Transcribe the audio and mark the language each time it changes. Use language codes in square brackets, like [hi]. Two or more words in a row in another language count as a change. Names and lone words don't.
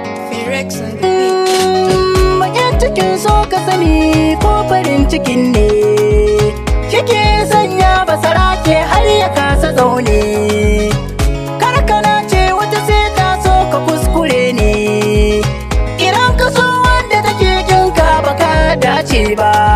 [en] Firex on the beat. [ha] Baƙin cikin so ka sani ko farin cikin ne, kike sanya basarake har ya kasa zaune. Kar ka nace wata sai ta so ka, kuskure ne. Idan ka so wanda take kin ka, ba ka dace ba.